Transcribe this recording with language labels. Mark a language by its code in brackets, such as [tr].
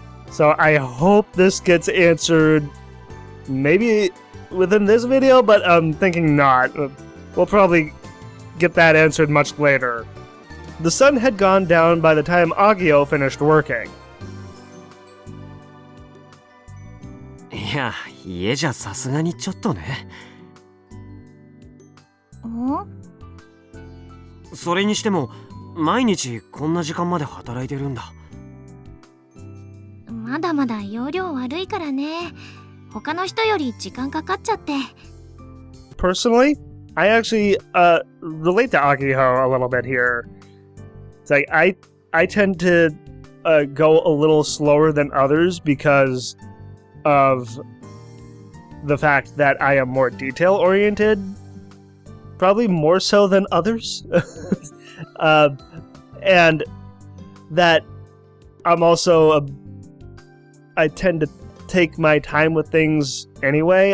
[en] So I hope this gets answered maybe within this video, but I'm thinking not. We'll probably get that answered much later. The sun had gone down by the time Akiho finished working. [ja] いや、家じゃさすがにちょっとね。それにしても、毎日こんな時間まで働いてるんだ。まだまだ容量悪いからね。他の人より時間かかっちゃって。 [en] Personally, I actually relate to Akiho a little bit here. It's like I tend to go a little slower than others because of the fact that I am more detail-oriented, probably more so than others, and that I'm also I tend to take my time with things anyway.